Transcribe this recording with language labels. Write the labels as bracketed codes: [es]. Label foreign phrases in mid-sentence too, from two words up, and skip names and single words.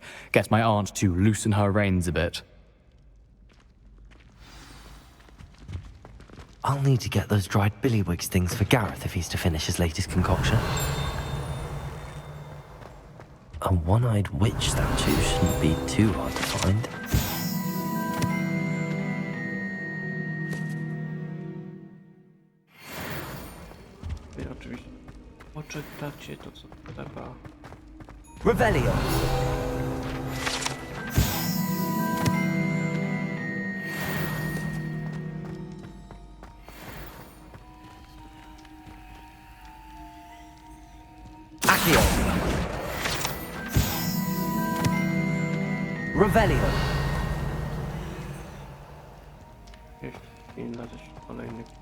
[en] Get my aunt to loosen her reins a bit. I'll need to get those dried billywig stings for Gareth if he's to finish his latest concoction. A one-eyed witch statue shouldn't be too hard to find. [pl] Wy oczywiście poczytacie to, co trzeba. [la] Revelio! Accio! Revelio! [pl] Jeszcze inna też kolejny.